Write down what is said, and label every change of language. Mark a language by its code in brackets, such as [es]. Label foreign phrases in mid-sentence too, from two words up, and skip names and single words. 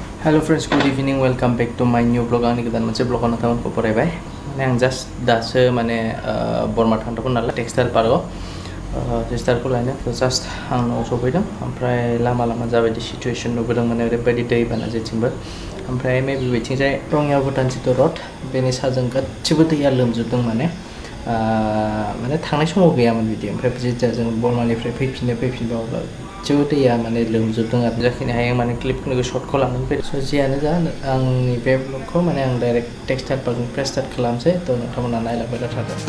[en] Hello friends, good evening. Welcome back to my new vlog. [brx] Ani kedan moनसे vlog ana thamon ko porai bai. Mane ang just daso mane Borma thangdakon nala [en] textile park textile [brx] ko laina to just ang no sobaidam. Amprai lama jabai di situation nubodong mane orebaidi दै bana जेथिंबो. Amprai maybe waiting jai Rongya Bhutan Chito road beni sajों गासिबो दैया लोमजोबदों माने थांनाय समाव गैयामोन बिदि ओमफ्राय जेथिया जों बर्मानिफ्राय फैफिनबा जेबो दैया माने लोमजोबदों आरो जाखिनि हायो माने क्लिपखौ शर्टखौ लानानै फैदों स' जियानो जा आंनि बे ब्लगखौ माने आं डाइरेक्ट टेक्सटाइल पार्कनिफ्राय स्टार्ट खालामसै थ' नोंथांमोना नायलांबाय थादो।